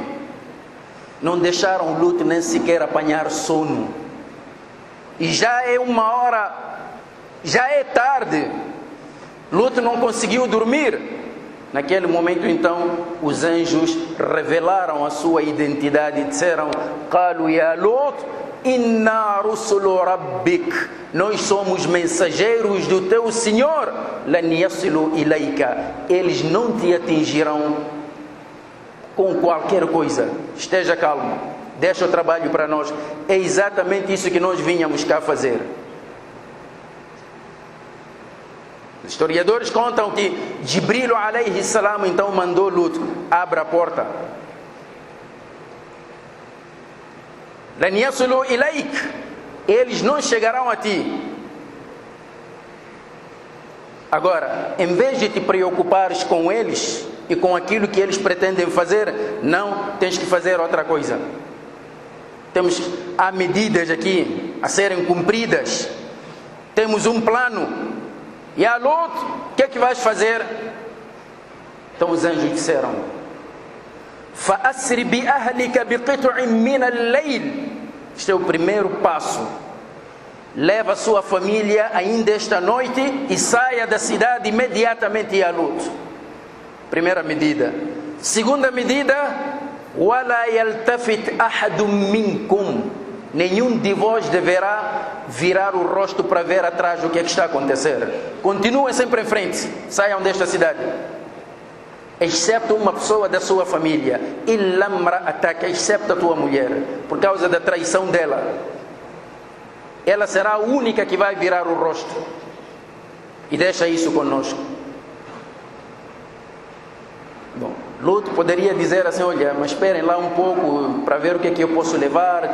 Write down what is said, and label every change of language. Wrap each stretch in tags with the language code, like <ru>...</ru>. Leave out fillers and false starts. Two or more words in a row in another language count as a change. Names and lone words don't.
<pt>Não deixaram Lut nem sequer apanhar sono. E já é uma hora, já é tarde. Lut não conseguiu dormir. Naquele momento então os anjos revelaram a sua identidade e disseram:</pt> <ar>"قالوا يا لوط إنا رسل ربك."</ar> <pt>Nós somos mensageiros do teu Senhor.</pt> <ar>"لن يصلوا إليك."</ar> <pt>Eles não te atingirão com qualquer coisa. Esteja calmo, deixa o trabalho para nós. É exatamente isso que nós vínhamos cá fazer. Os historiadores contam que Jibril</pt> <ar>عليه السلام</ar> <pt>então mandou Lut: "Abra a porta."</pt> <ar>"لن يصلوا إليك."</ar> <pt>Eles não chegarão a ti. Agora, em vez de te preocupares com eles e com aquilo que eles pretendem fazer, não, tens que fazer outra coisa. Há medidas aqui a serem cumpridas. Temos um plano. E a Lut, o que é que vais fazer? Então os anjos disseram:</pt> <ar>فَأَسْرِ بِأَهْلِكَ بِقِطْعٍ مِّنَ اللَّيْلِ</ar> <pt>Este é o primeiro passo. Leva a sua família ainda esta noite e saia da cidade imediatamente à luta. Primeira medida. Segunda medida,</pt> <ar>وَلَا يَلْتَفِتْ أَحَدٌ مِّنْكُمْ.</ar> <pt>Nenhum de vós deverá virar o rosto para ver atrás o que é que está a acontecer. Continuem sempre em frente, saiam desta cidade. Excepto uma pessoa da sua família.</pt> <ar>إِلَّا امْرَأَتَكَ,</ar> <pt>excepto a tua mulher, por causa da traição dela. Ela será a única que vai virar o rosto. E deixa isso conosco. Bom, Lut poderia dizer assim: olha, mas esperem lá um pouco para ver o que é que eu posso levar.</pt>